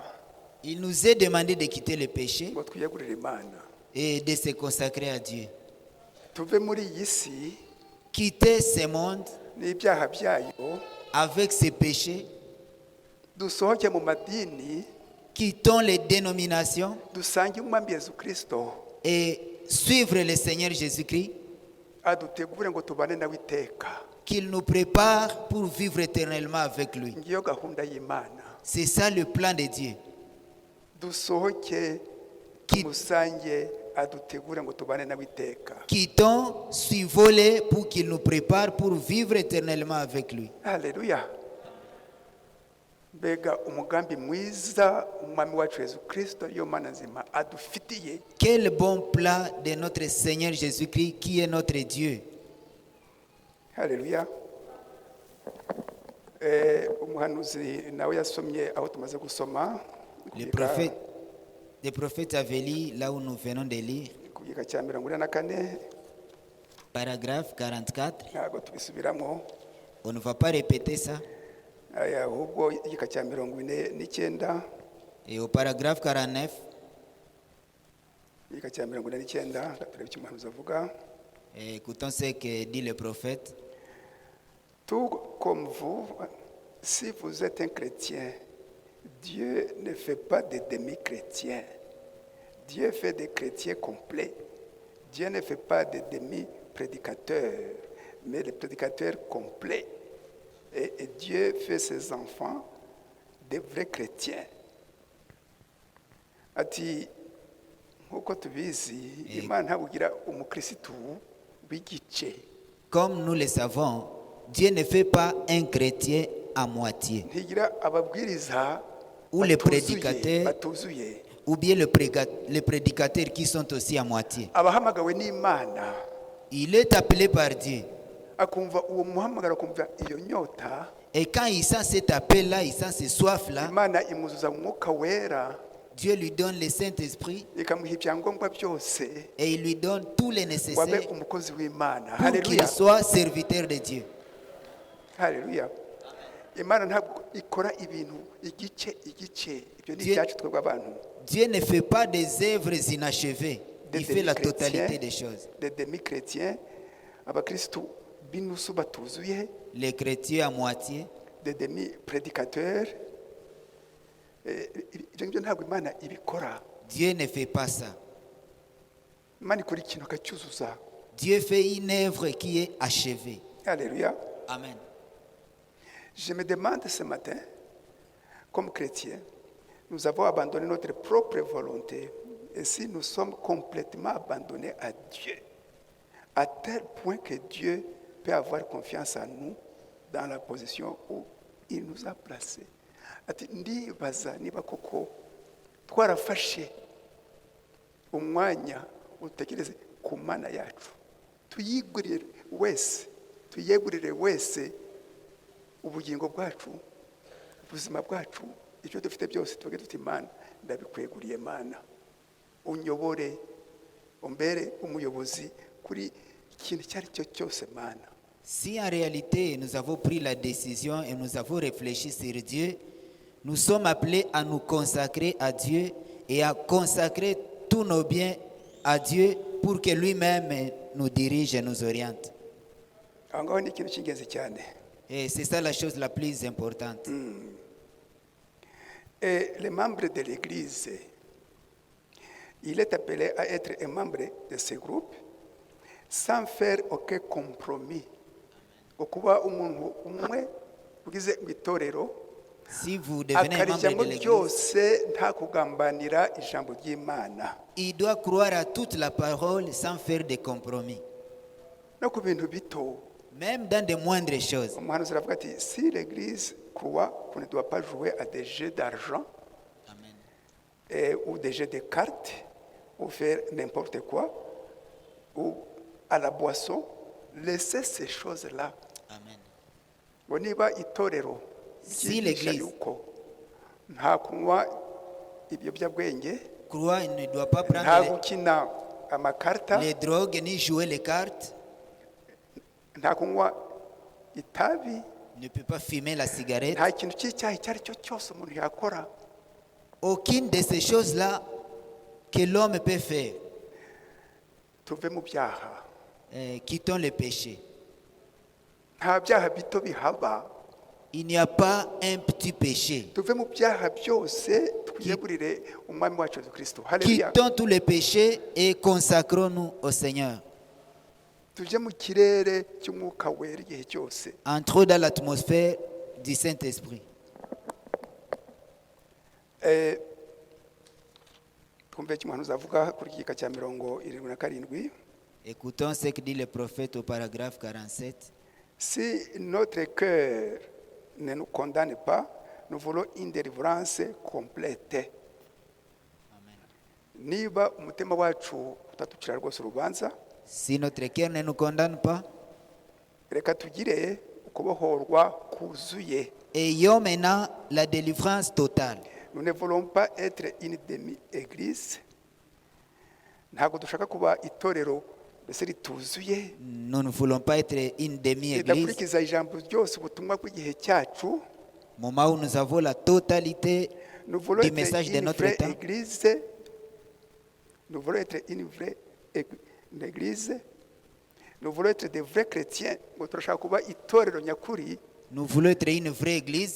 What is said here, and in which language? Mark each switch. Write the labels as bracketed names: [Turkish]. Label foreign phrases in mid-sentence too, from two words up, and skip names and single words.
[French] Il nous est demandé de quitter le péché [Kinyarwanda] ngo twiyegurire Imana. [French] et de se consacrer à Dieu. [Kinyarwanda] Tuve muri iyi si [French] Quitter ce monde [Kinyarwanda] n'ibyaha byayo, [French] avec ses péchés, [Kinyarwanda] dusohoke mu madini, [French] quittons les dénominations [Kinyarwanda] dusange umwami Yesu Kristo, [French] et suivre le Seigneur Jésus-Christ, [Kinyarwanda] adutegure ngo tubane nawe iteka. [French] qu'il nous prépare pour vivre éternellement avec lui. [Kinyarwanda] Ngiyo gahunda y'Imana. [French] C'est ça le plan de Dieu. [Kinyarwanda] Dusohoke tumusange adutegure ngo tubane nawe iteka. [French] Quittons, suivons-les pour qu'il nous prépare pour vivre éternellement avec lui. [Kinyarwanda] Haleluya. Mbega umugambi mwiza umwami wacu Yesu Kristo yo Mana nzima adufitiye. [French] Quel bon plan de notre Seigneur Jésus-Christ qui est notre Dieu. [Kinyarwanda] Haleluya. Umuhanuzi nawe yasomye aho tumaze gusoma. [French] Le prophète avait lu là où nous venons de lire. [Kinyarwanda] Ku gika cya 44. [French] Paragraphe 44. [Kinyarwanda] Ntabwo tubisubiramo. [French] On ne va pas répéter ça. [Kinyarwanda] Aya ahubwo igika cya 49. [French] Et au paragraphe 49, [Kinyarwanda] Igika cya 49 turebe icyo umuhanuzi avuga. [French] écoutons ce que dit le prophète. Tout comme vous, si vous êtes un chrétien, Dieu ne fait pas de demi-chrétiens. Dieu fait des chrétiens complets. Dieu ne fait pas de demi-prédicateurs, mais les prédicateurs complets. Et Dieu fait ses enfants des vrais chrétiens. [Kinyarwanda] Ati nkuko tubizi Imana ntabugira umukristo w'igice. [French] Comme nous le savons, Dieu ne fait pas un chrétien à moitié. [Kinyarwanda] Ntigira ababwiriza [French] Ou les prédicateurs, [Kinyarwanda] batuzuye. [French] ou bien les prédicateurs qui sont aussi à moitié. [Kinyarwanda] Abahamagawe n'Imana [French] Il est appelé par Dieu. [Kinyarwanda] akumva uwo muhamagaro, akumva iyo nyota, [French] Et quand il sent cet appel-là, il sent ce soif-là, [Kinyarwanda] Imana imuzuza umwuka wera, [French] Dieu lui donne le Saint-Esprit [Kinyarwanda] ikamuha ibyangombwa byose [French] et il lui donne tous les [Kinyarwanda] wabe [French] nécessaires [Kinyarwanda] umukozi w'Imana. [French] pour qu'il [Kinyarwanda] Haleluya. [French] soit serviteur de Dieu. [Kinyarwanda] Haleluya. Imana ntabwo ikora ibintu igice. Ibyo ni [French] Dieu- [Kinyarwanda] ibyacu twebwe abantu. [French] Dieu ne fait pas des œuvres inachevées. Des Il fait la demi-chrétiens, totalité des choses. des demi-chrétiens, [Kinyarwanda] abakristu b'inusu batuzuye, [French] Les chrétiens à moitié, des demi-prédicateurs. [Kinyarwanda] Ibyo ngibyo ntabwo Imana ibikora. [French] Dieu ne fait pas ça. [Kinyarwanda] Imana ikora ikintu akacyuzuza. [French] Dieu fait une œuvre qui est achevée. Alléluia. Amen. Je me demande ce matin, comme chrétiens, nous avons abandonné notre propre volonté. Et si nous sommes complètement abandonnés à Dieu, à tel point que Dieu peut avoir confiance en nous dans la position où il nous a placés. [Kinyarwanda] Ati ndibaza niba koko twarafashe umwanya utekereze ku Mana yacu, tuyegurire wese ubugingo bwacu, ubuzima bwacu, icyo dufite byose tuvuge tuti Mana ndabikweguriye Mana, unyobore umbere umuyobozi kuri ikintu icyo ari cyo cyose Mana. [French] Si en réalité nous avons pris la décision et nous avons réfléchi sur Dieu, nous sommes appelés à nous consacrer à Dieu et à consacrer tous nos biens à Dieu pour que lui-même nous dirige et nous oriente. [Kinyarwanda] Aho ngaho ni ikintu cy'ingenzi cyane. [French] Et c'est ça la chose la plus importante. Et les membres de l'Église, il est appelé à être un membre de ce groupe sans faire aucun compromis. [Kinyarwanda] Ukuba umuntu umwe ugize itorero [French] Si vous devenez un membre [Kinyarwanda] akarijyamo [French] de l'église, [Kinyarwanda] byose nta kugambanira ijambo ry'Imana [French] il doit croire à toute la parole sans faire de compromis, [Kinyarwanda] no ku bintu bito. [French] même dans des moindres choses. [Kinyarwanda] Umuhanuzi aravuga ati [French] si l'Église croit qu'on ne doit pas jouer à des jeux d'argent ou des jeux de cartes ou faire n'importe quoi ou à la boisson, laissez ces choses-là. Amen. [Kinyarwanda] Ngo niba itorero [French] Si [Kinyarwanda] ryigisha [French] l'Église [Kinyarwanda] yuko nta kunywa ibiyobyabwenge, [French] croit, il ne doit pas [Kinyarwanda] nta [French] prendre [Kinyarwanda] gukina amakarta, [French] les drogues ni jouer les cartes, [Kinyarwanda] nta kunywa itabi, [French] il ne peut pas fumer la cigarette. [Kinyarwanda] nta kintu cy'icyaha icyo ari cyo cyose umuntu yakora, [French] Aucune de ces choses-là que l'homme peut faire. [Kinyarwanda] tuve mu byaha. [French] Quittons le péché. [Kinyarwanda] Nta byaha bito bihaba, [French] Il n'y a pas un petit péché. [Kinyarwanda] tuve mu byaha byose twiyegurire umwami wacu Yesu Kristo. Haleluya. [French] Quittons tous les péchés et consacrons-nous au Seigneur. [Kinyarwanda] Tujye mu kirere cy'umwuka wera igihe cyose. [French] Entrons dans l'atmosphère du Saint-Esprit. [Kinyarwanda] Twumve icyo umuhanuzi avuga kuri iki gika cya 77. [French] Écoutons ce que dit le prophète au paragraphe 47. Si notre cœur ne nous condamne pas, nous voulons une délivrance complète. [Kinyarwanda] Niba umutima wacu utatucira rwose urubanza, [French] Si notre cœur ne nous condamne pas, [Kinyarwanda] reka tugire ukubohorwa kuzuye. [French] ayons maintenant la délivrance totale. Nous ne voulons pas être une demi-église. [Kinyarwanda] Ntabwo dushaka kuba itorero mbese rituzuye [French] Nous ne voulons pas être une demi-église. [Kinyarwanda] ridakurikiza ijambo ryose ubutumwa bw'igihe cyacu. [French] Au moment où nous avons la totalité Nous voulons du être message de une notre vraie temps, église. Nous voulons être une vraie église. Nous voulons être des vrais chrétiens. [Kinyarwanda] Ngo turashaka kuba itorero nyakuri. [French] nous voulons être une vraie église.